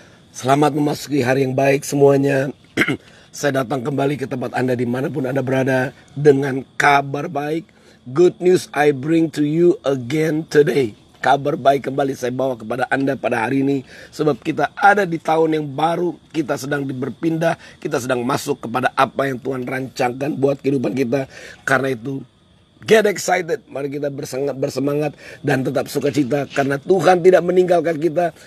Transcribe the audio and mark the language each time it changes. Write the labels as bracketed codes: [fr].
[id] Selamat memasuki hari yang baik semuanya. Saya datang kembali ke tempat Anda dimanapun Anda berada dengan kabar baik. [en] Good news I bring to you again today. [id] Kabar baik kembali saya bawa kepada Anda pada hari ini. Sebab kita ada di tahun yang baru. Kita sedang berpindah. Kita sedang masuk kepada apa yang Tuhan rancangkan buat kehidupan kita. Karena itu, [en] get excited. [id] Mari kita bersemangat dan tetap sukacita. Karena Tuhan tidak meninggalkan kita.